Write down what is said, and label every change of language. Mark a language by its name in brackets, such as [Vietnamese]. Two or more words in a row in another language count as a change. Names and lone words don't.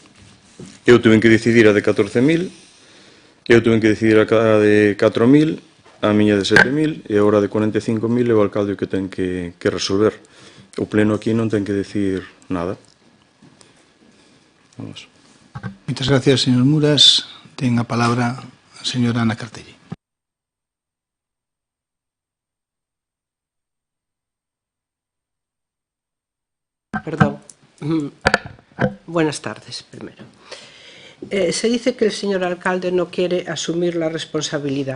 [Galician] Eu tuve que decidir a de 14.000, eu tuve que decidir a de 4.000, a miña de 7.000 e agora de 45.000 é o alcalde que ten que resolver. O pleno aquí non ten que decir nada. Vamos. Moitas gracias, señor Muras. Ten a palabra a señora Ana Cartelli. Perdón. [Spanish] Buenas tardes, primero. Se dice que el señor alcalde no quiere asumir la responsabilidad.